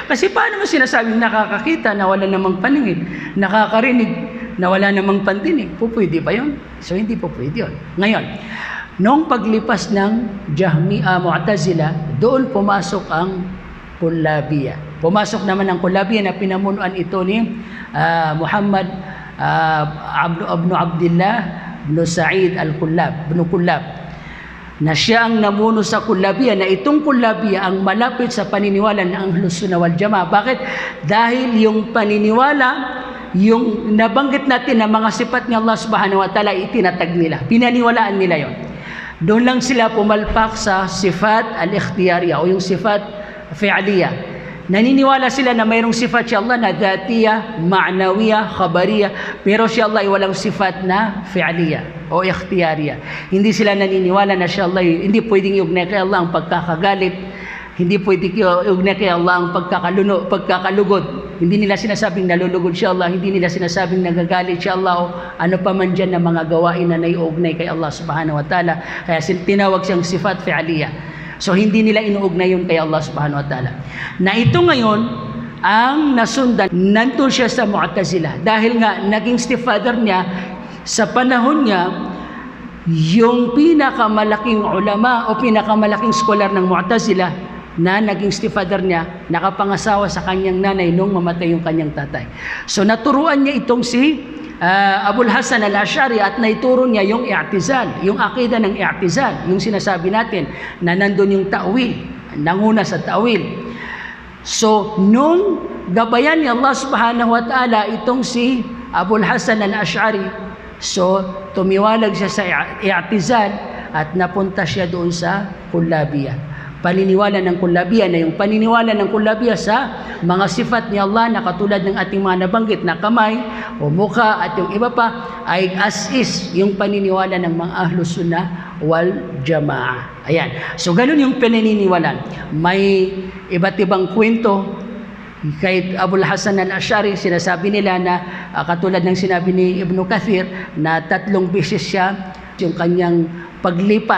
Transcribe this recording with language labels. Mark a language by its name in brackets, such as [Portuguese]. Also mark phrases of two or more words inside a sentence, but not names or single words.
[Filipino] Kasi paano mo sinasabing nakakakita na wala namang paningin, nakakarinig na wala namang pandinig? Pwede ba yun? So, hindi po pwede yun. Ngayon, noong paglipas ng Mu'tazila, doon pumasok ang Kullabiyya. Pumasok naman ang Kullabiyya na pinamunuan ito ni Muhammad ibn Abdullah ibn Sa'id al-Kullab, ibn Kullab, na siya ang namuno sa Kullabiyya, na itong Kullabiyya ang malapit sa paniniwala ng Ahlus Sunnah wal Jamaa. Bakit? Dahil yung paniniwala, yung nabanggit natin na mga sifat ni Allah [Arabic] سبحانه وتعالى, [Filipino] itinatag nila. Pinaniwalaan nila yon. Doon lang sila pumalpak sa [Arabic] صفات الاختيارية [Filipino] o yung [Arabic] صفات فعلية. [Filipino] Naniniwala sila na mayroong sifat si Allah na [Arabic] ذاتية، معنوية، خبرية, [Filipino] pero si Allah ay walang sifat na fi'liya o ikhtiyariya. Hindi sila naniniwala na si Allah, hindi pwedeng iugnay kay Allah ang pagkakagalit, hindi pwedeng iugnay kay Allah ang pagkakalugod. Hindi nila sinasabing nalulugod si Allah, hindi nila sinasabing nagagalit si Allah o ano pa man dyan na mga gawain na naiugnay kay Allah [Arabic] سبحانه وتعالى. [Filipino] Kaya tinawag siyang [Arabic] صفات فعلية. [Filipino] So, hindi nila inuugnay yun kay Allah [Arabic] سبحانه وتعالى. [Filipino] Na ito ngayon, ang nasundan, nandun siya sa Mu'tazila. Dahil nga, naging stepfather niya, sa panahon niya, yung pinakamalaking ulama o pinakamalaking scholar ng Mu'tazila, na naging stepfather niya, nakapangasawa sa kanyang nanay nung mamatay yung kanyang tatay. So, naturuan niya itong si Abul Hasan al-Ash'ari at naituro niya yung i'tizal, yung akida ng i'tizal, yung sinasabi natin na nandun yung ta'wil, nanguna sa ta'wil. So, nung gabayan ni Allah [Arabic] سبحانه وتعالى [Filipino] itong si Abul Hasan al-Ash'ari, so, tumiwalag siya sa i'tizal at napunta siya doon sa Kullabiyya. Paniniwala ng Kullabiyya na yung paniniwala ng Kullabiyya sa mga sifat ni Allah na katulad ng ating mga nabanggit na kamay o mukha at yung iba pa ay [English] as is [Filipino] yung paniniwala ng mga Ahlus Sunnah wal Jamaa. Ayan. So ganun yung paniniwalaan. May iba't ibang kwento kay Abul Hasan al-Ash'ari, sinasabi nila na katulad ng sinabi ni Ibn Kathir na 3 beses siya yung kanyang paglipat.